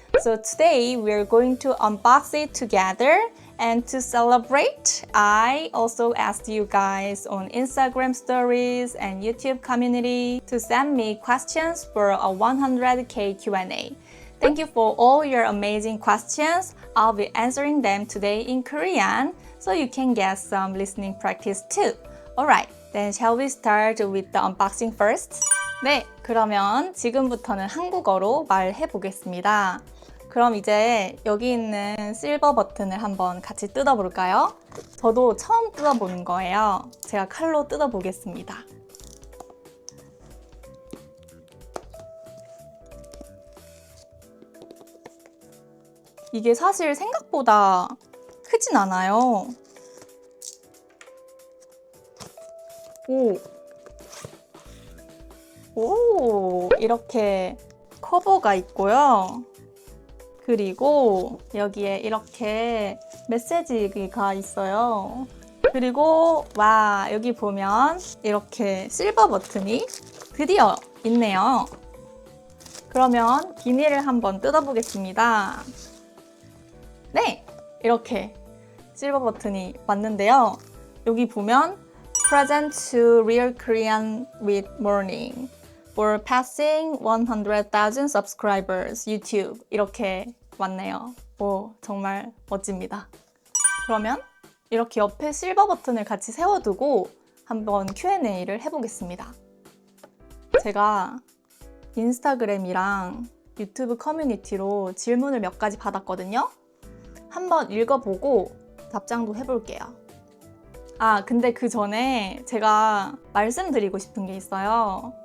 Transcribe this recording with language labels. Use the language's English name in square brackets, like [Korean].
[English] So today we're going to unbox it together, and to celebrate, I also asked you guys on Instagram stories and YouTube community to send me questions for a 100K Q&A. Thank you for all your amazing questions. I'll be answering them today in Korean, so you can get some listening practice too. Alright, then shall we start with the unboxing first? [Korean] 네, 그러면 지금부터는 한국어로 말해 보겠습니다. 그럼 이제 여기 있는 실버 버튼을 한번 같이 뜯어볼까요? 저도 처음 뜯어보는 거예요. 제가 칼로 뜯어보겠습니다. 이게 사실 생각보다 크진 않아요. 오, 이렇게 커버가 있고요. 그리고 여기에 이렇게 메시지가 있어요. 그리고 와, 여기 보면 이렇게 실버 버튼이 드디어 있네요. 그러면 비닐을 한번 뜯어보겠습니다. 네, 이렇게 실버 버튼이 왔는데요. 여기 보면 [English] Present to Real Korean with Morning for passing 100,000 subscribers YouTube [Korean] 이렇게 왔네요. 오, 정말 멋집니다. 그러면 이렇게 옆에 실버 버튼을 같이 세워두고 한번 Q&A를 해보겠습니다. 제가 인스타그램이랑 유튜브 커뮤니티로 질문을 몇 가지 받았거든요. 한번 읽어보고 답장도 해볼게요. 근데 그 전에 제가 말씀드리고 싶은 게 있어요.